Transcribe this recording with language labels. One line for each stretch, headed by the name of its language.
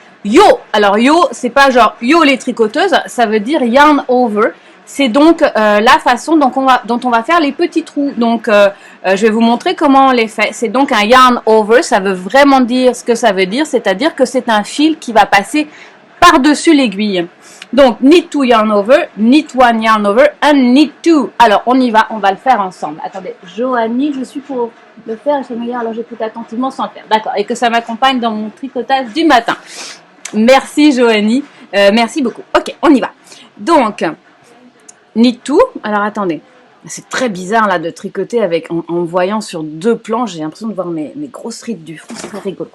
French: Yo, alors yo, c'est pas genre yo les tricoteuses, ça veut dire yarn over. C'est donc la façon dont on va faire les petits trous. Donc je vais vous montrer comment on les fait. C'est donc un yarn over, ça veut vraiment dire ce que ça veut dire, c'est-à-dire que c'est un fil qui va passer par-dessus l'aiguille.
English: Donc knit 2 yarn over, knit 1 yarn over, and knit 2.
French: Alors on y va, on va le faire ensemble. Attendez, Joanie, je suis pour le faire, je me alors j'écoute attentivement sans le faire. D'accord, et que ça m'accompagne dans mon tricotage du matin. Merci Joanie, merci beaucoup. Ok, on y va. Donc, knit 2, alors attendez, c'est très bizarre là de tricoter avec en me voyant sur 2 plans, j'ai l'impression de voir mes grosses rides du front, c'est très rigolo.